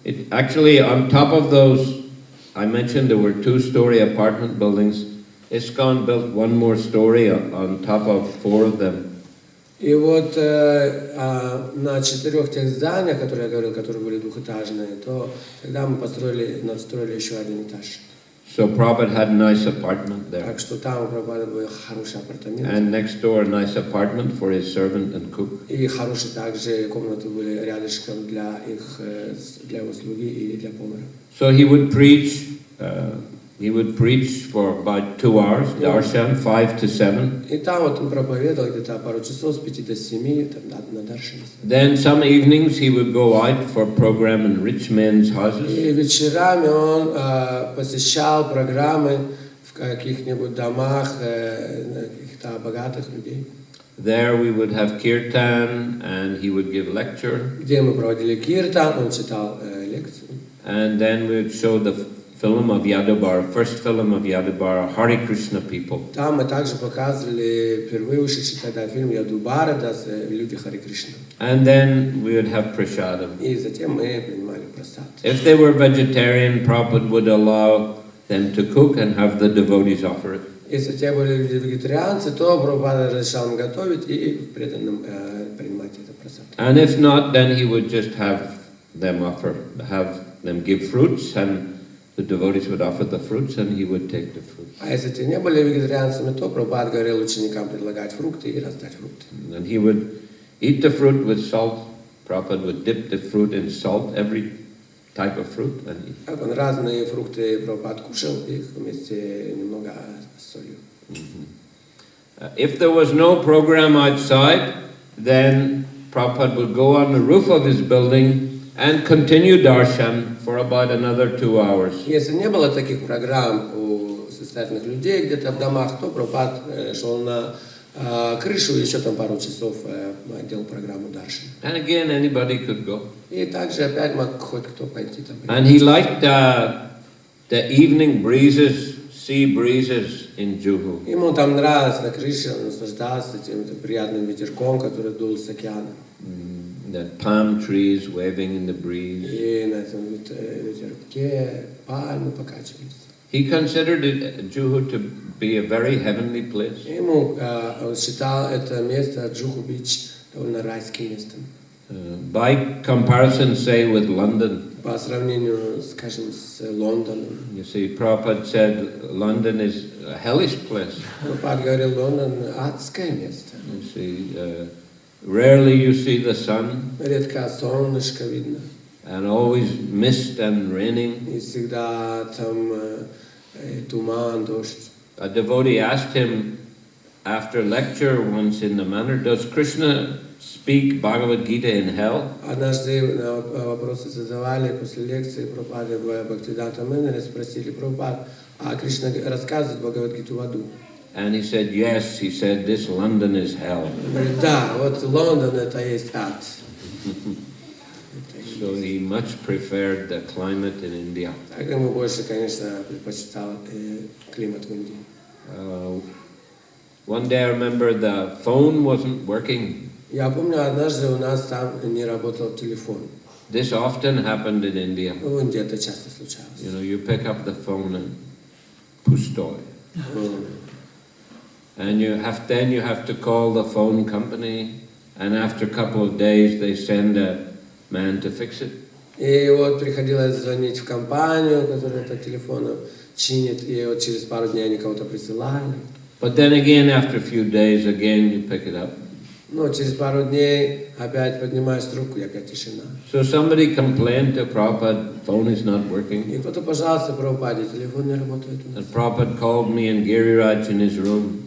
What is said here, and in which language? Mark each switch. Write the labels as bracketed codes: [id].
[en] Actually, on top of those, I mentioned there were 2-story apartment buildings. ISKCON built one more story on top of 4 of them. [ru] И вот на 4 тех зданиях, которые я говорил, которые были двухэтажные, то тогда мы надстроили еще один этаж. [en] So Prabhupada had a nice apartment there. [ru] Так что там у Прабхупады были хорошие апартаменты. [en] And next door a nice apartment for his servant and cook. [ru] И хорошие также комнаты были рядышком для его слуги и для повара. [en] So he would preach. He would preach for about 2 hours, darshan, 5 to 7. [ru] И там вот он проповедовал где-то пару часов с 5 до 7 на даршане. [en] Then some evenings he would go out for program in rich men's houses. [ru] И вечерами он посещал программы в каких-нибудь домах каких-то богатых людей. [en] There we would have kirtan and he would give lecture. [ru] Где мы проводили киртан, он читал лекцию. [en] And then we would show the film of Yadabar, first film of Yadabar, Hare Krishna people. [ru] Там мы также показывали впервые ушедший тогда фильм Ядубара, да, люди Харе Кришна. [en] And then we would have prasadam. [ru] И затем мы принимали прасад. [en] If they were vegetarian, Prabhupada would allow them to cook and have the devotees offer it. [ru] Если те были люди вегетарианцы, то Прабхупада разрешал им готовить и преданным принимать это прасад. [en] And if not, then he would just have them give fruits, and the devotees would offer the fruits, and he would take the fruits. [ru] А если те не были вегетарианцами, то Прабхупада говорил ученикам предлагать фрукты и раздать фрукты. [en] And he would eat the fruit with salt. Prabhupada would dip the fruit in salt, every type of fruit, and eat. [ru] Как он разные фрукты Прабхупада кушал, их вместе немного с солью. [en] If there was no program outside, then Prabhupada would go on the roof of his building and continue darshan for about another 2 hours. [ru] Если не было таких программ у состоятельных людей где-то в домах, то Прабхупада шел на крышу и еще там пару часов делал программу даршан. [en] And again, anybody could go. [ru] И также опять мог хоть кто пойти там. [en] And he liked the evening breezes, sea breezes in Juhu. [ru] Ему там нравилось на крыше, он наслаждался тем приятным ветерком, который дул с океана. [en] The palm trees waving in the breeze. [ru] И на этом ветерке пальмы покачивались. [en] He considered Juhu to be a very heavenly place. [ru] Ему он считал это место Джуху-Бич довольно райским местом. [en] By comparison, say, with London. [ru] По сравнению, скажем, с Лондоном. [en] You see, Prabhupada said London is a hellish place. [ru] Прабхупада говорил, Лондон адское место. [en] You see, rarely you see the sun. [ru] Редко солнышко видно. [en] And always mist and raining. [ru] И всегда там туман, дождь. [en] A devotee asked him after lecture once in the manner, does Krishna speak Bhagavad Gita in hell? [ru] Однажды вопросы задавали после лекции Прабхупады в Бхактиведанта Мэноре, спросили Прабхупад, а Кришна рассказывает Бхагавад-гиту в аду? [en] And he said, yes, he said, this London is hell. [ru] Он говорит, да, вот Лондон это есть ад. [en] So he much preferred the climate in India. [ru] Так ему больше, конечно, предпочитал климат в Индии. [en] One day I remember the phone wasn't working. [ru] Я помню, однажды у нас там не работал телефон. [en] This often happened in India. [ru] В Индии это часто случалось. [en] You know, you pick up the phone and pustoy. And you have to call the phone company, and after a couple of days they send a man to fix it. [ru] И вот приходилось звонить в компанию, которая этот телефон чинит, и вот через пару дней они кого-то присылали. [en] But then again, after a few days, again you pick it up. [ru] Но через пару дней опять поднимаешь трубку, и опять тишина. [en] So somebody complained to Prabhupada, phone is not working. [ru] И кто-то пожаловался Прабхупаде, телефон не работает у нас. [en] And Prabhupada called me and Giriraj in his room.